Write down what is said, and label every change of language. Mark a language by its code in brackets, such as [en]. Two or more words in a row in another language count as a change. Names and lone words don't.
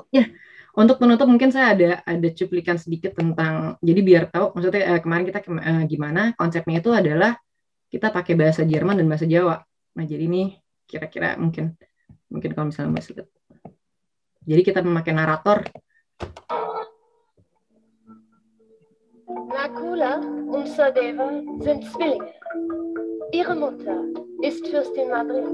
[id] Ya, untuk penutup mungkin saya ada cuplikan sedikit tentang, jadi biar tahu maksudnya kemarin kita gimana konsepnya itu adalah kita pakai bahasa Jerman dan bahasa Jawa. Nah, jadi ini kira-kira mungkin kalau misalnya Mas lihat. Jadi kita memakai narator. [de] Nakula und Sadeva sind Zwillinge. Ihre Mutter ist Fürstin Madrid.